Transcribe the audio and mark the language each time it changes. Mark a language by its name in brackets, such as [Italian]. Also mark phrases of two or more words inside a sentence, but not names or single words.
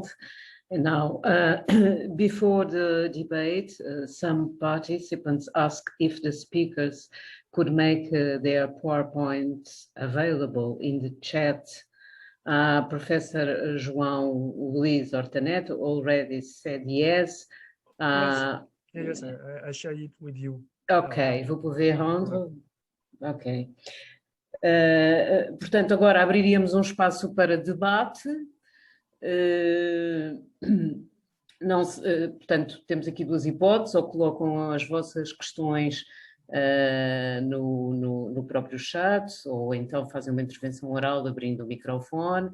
[English] And now, before the debate, some participants asked if the speakers could make their PowerPoints available in the chat. Professor João Luís Horta already said yes. Yes, I share it with you. [French] Ok, vous pouvez rendre. Ok. [Portuguese] Portanto, agora abriríamos um espaço para debate. Portanto, temos aqui duas hipóteses: ou colocam as vossas questões no próprio chat, ou então fazem uma intervenção oral abrindo o microfone.